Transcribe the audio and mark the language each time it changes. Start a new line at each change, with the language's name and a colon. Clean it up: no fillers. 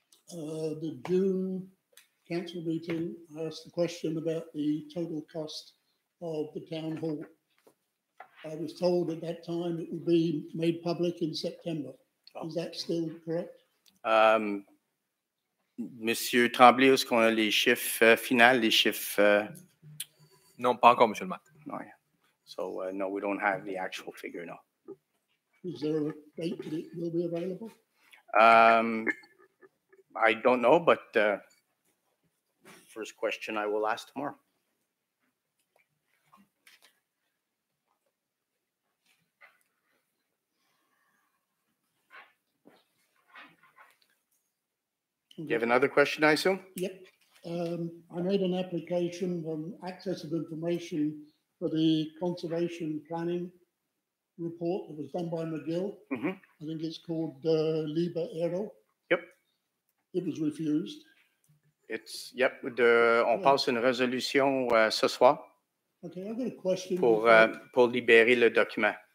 English: The June council meeting, I asked the question about the total cost of the town hall. I was told at that time it would be made public in September. Is that still correct?
French: Monsieur Tremblay, est-ce qu'on a les chiffres finaux, les chiffres? Non, pas encore, Monsieur le maire.
English: No, yeah. So, no, we don't have the actual figure, no. Is there a date that it will be available? I don't know, but first question I will ask tomorrow. You have another question, I assume? Yep. I made an application on access of information for the conservation planning report that was done by McGill. Mm-hmm. I think it's called Liber Aero. Yep. It was refused.
French: On passe une résolution ce soir
English: Okay, I've got a question.
French: Pour libérer le document.